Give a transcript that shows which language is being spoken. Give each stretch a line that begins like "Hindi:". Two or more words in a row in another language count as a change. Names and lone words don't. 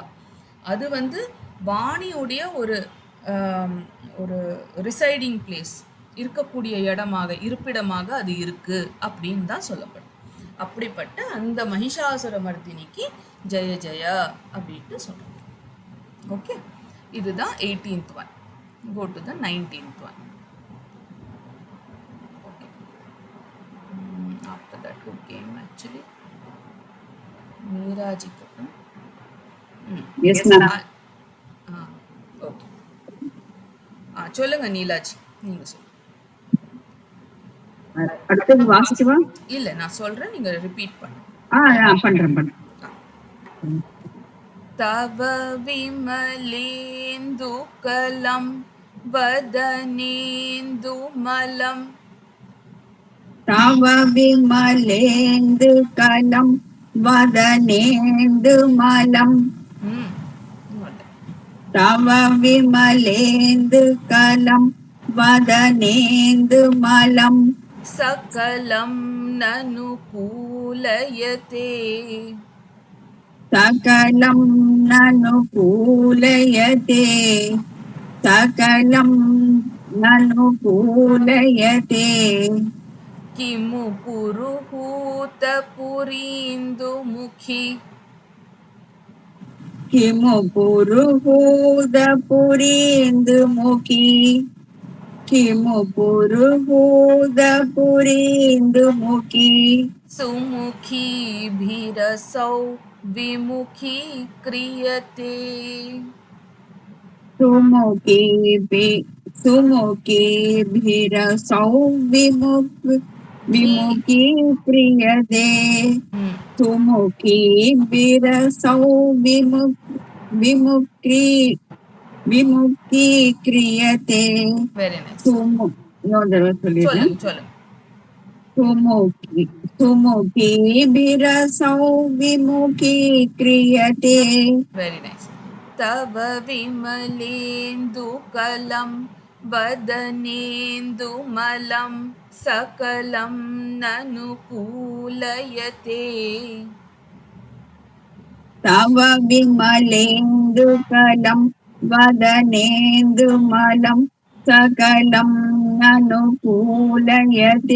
Tamil: அது வந்து வாணியுடைய ஒரு ஆம், ஒரு
English: residing place,
Tamil: இருக்கக்கூடிய இடமாக இருப்பிடமாக அது இருக்கு அப்படின்னு தான் சொல்லப்படும். அப்படிப்பட்ட அந்த மகிஷாசுர மர்தினிக்கு ஜெய ஜெய அப்படின்ட்டு சொல்றோம். ஓகே, இதுதான் 18th ஒன்.
English: go to the 19th one. okay, after that who came actually
Tamil: மீராஜிக்கு அப்புறம்
English: Yes, ma'am.
Tamil: ஓகே, சொல்லுங்க நீலாஜி, நீங்க சொல்லுங்க. அடுத்தது வாசிக்கவா? இல்ல நான் சொல்றேன், நீங்க ரிப்பீட் பண்ணுங்க. பண்றேன்.
Sanskrit: तव विमलेन्दुकलं वदनेन्दुमलं तव विमलेन्दु कलं वदनेन्दु मलं. तव विमलेन्दु कलं वदनेन्दु मलं. सकलं ननुकूलयते सकलं ननुकूलयते. सकलं ननुकूलयते. किमु पुरुहूतपुरीन्दुमुखी किमु पुरुहूतपुरीन्दुमुखी. किमु पुरुहूतपुरीन्दुमुखी. सुमुखीभिरसौ विमुखी क्रियते सुमुखीभिरसौ विमुखी क्रियते. सुमुखीभिरसौ विमुखी क्रियते.
English: very nice.
Tamil: சொல்லிடுறேன். சொல்லுங்க.
Sanskrit: सुमुखीभिरसौ विमुखी क्रियते.
English: very nice.
Sanskrit: तव विमलेन्दुकलं वदनेन्दुमलं सकलं ननुकूलयते तव विमलेन्दुकलं वदनेन्दुमलं सकलं ननुकूलयते.